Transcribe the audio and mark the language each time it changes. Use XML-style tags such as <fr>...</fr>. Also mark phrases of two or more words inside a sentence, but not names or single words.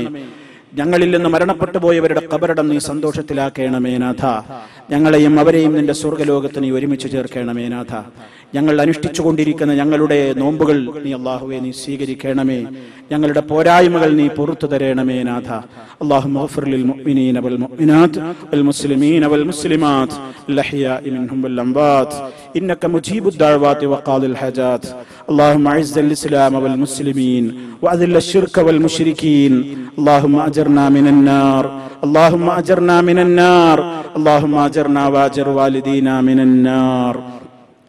<ml>ഞങ്ങളിൽ നിന്ന് മരണപ്പെട്ടു പോയവരുടെ ഖബറടം നീ സന്തോഷത്തിലാക്കണമേ നാഥ. ഞങ്ങളെയും അവരെയും നിന്റെ സ്വർഗ്ഗലോകത്ത് നീ ഒരുമിച്ച് ചേർക്കണമേ നാഥ. ഞങ്ങൾ അനുഷ്ഠിച്ചുകൊണ്ടിരിക്കുന്ന ഞങ്ങളുടെ നോമ്പുകൾ നീ അല്ലാഹുവേ നീ സ്വീകരിക്കണമേ. ഞങ്ങളുടെ പോരായ്മകൾ നീ പുറത്തു തരണമേ നാഥ.</ml> <ar>اللهم اغفر للمؤمنين والمؤمنات والمسلمين والمسلمات الأحياء منهم والأموات إنك مجيب الدعوات وقاضي الحاجات. اللهم أعز الإسلام والمسلمين وأذل الشرك والمشركين. اللهم أجرنا من النار، اللهم أجرنا من النار، اللهم أجرنا وأجر والدينا من النار.</ar>